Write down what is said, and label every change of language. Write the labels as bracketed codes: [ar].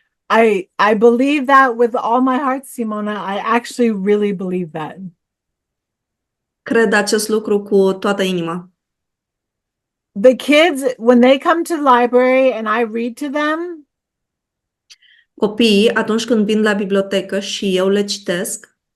[en] I believe that with all my heart, Simona. I actually really believe that. [ro] Cred acest lucru cu toată inima. [en] The kids, when they come to the library and I read to them, [ro] Copiii, atunci când vin la bibliotecă și eu le citesc,